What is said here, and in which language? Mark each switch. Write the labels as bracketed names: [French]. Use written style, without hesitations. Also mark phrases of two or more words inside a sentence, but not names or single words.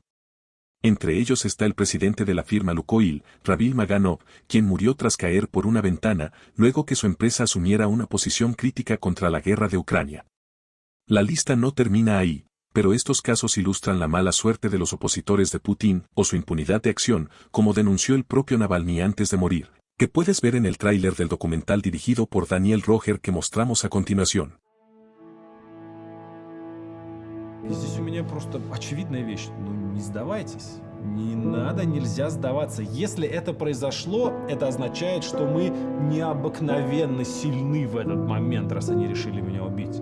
[Spanish] Entre ellos está el presidente de la firma Lukoil, Ravil Maganov, quien murió tras caer por una ventana, luego que su empresa asumiera una posición crítica contra la guerra de Ucrania. La lista no termina ahí, pero estos casos ilustran la mala suerte de los opositores de Putin o su impunidad de acción, como denunció el propio Navalny antes de morir, que puedes ver en el tráiler del documental dirigido por Daniel Roger que mostramos a continuación. [Russian] Здесь у меня просто очевидная вещь. Не сдавайтесь. Не надо, нельзя сдаваться. Если это произошло, это означает, что мы необыкновенно сильны в этот момент, раз они решили меня убить.